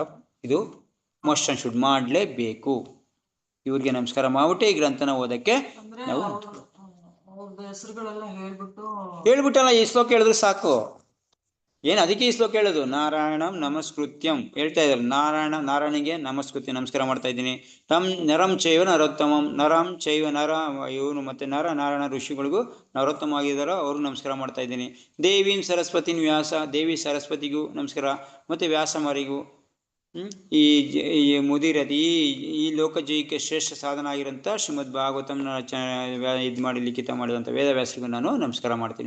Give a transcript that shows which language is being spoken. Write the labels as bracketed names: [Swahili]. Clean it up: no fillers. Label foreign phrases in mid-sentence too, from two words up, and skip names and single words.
[Kannada] ಇದು [English] must and should [Kannada] ಮಾಡಲೇಬೇಕು. ಇವ್ರಿಗೆ ನಮಸ್ಕಾರ ಮಾಡ್ಬಿಟ್ಟೆ ಈ ಗ್ರಂಥನ ಓದಕ್ಕೆ ನಾವು ಹೆಸರುಗಳೆಲ್ಲ ಹೇಳ್ಬಿಟ್ಟಲ್ಲ, ಈ ಶ್ಲೋಕ ಹೇಳಿದ್ರೆ ಸಾಕು. ಏನು ಅದಕ್ಕೆ ಈ ಶ್ಲೋಕ ಹೇಳೋದು, [Sanskrit] ನಾರಾಯಣಂ ನಮಸ್ಕೃತ್ಯಂ [Kannada] ಹೇಳ್ತಾ ಇದ್ದಾರೆ. ನಾರಾಯಣಿಗೆ ನಮಸ್ಕಾರ ಮಾಡ್ತಾ ಇದ್ದೀನಿ. [Sanskrit] ನರಂ ಚೈವ ನರೋತ್ತಮಂ, ನರಂ ಚೈವ ನರ [Kannada] ಇವನು ಮತ್ತೆ ನಾರಾಯಣ ಋಷಿಗಳಿಗೂ ನರೋತ್ತಮ ಆಗಿದ್ದಾರೋ ಅವ್ರಿಗೂ ನಮಸ್ಕಾರ ಮಾಡ್ತಾ ಇದ್ದೀನಿ. [Sanskrit] ದೇವೀಂ ಸರಸ್ವತಿನ್ ವ್ಯಾಸ, [Kannada] ದೇವಿ ಸರಸ್ವತಿಗೂ ನಮಸ್ಕಾರ, ಮತ್ತೆ ವ್ಯಾಸಮರಿಗೂ, ಈ ಮುದಿರದು ಈ ಲೋಕಜೀವಿಕೆ ಶ್ರೇಷ್ಠ ಸಾಧನ ಆಗಿರೋಂಥ ಶ್ರೀಮದ್ ಭಾಗವತಂನ ಇದು ಮಾಡಿ ಲಿಖಿತ ಮಾಡಿದಂಥ ವೇದವ್ಯಾಸರಿಗೂ ನಾನು ನಮಸ್ಕಾರ ಮಾಡ್ತೀನಿ.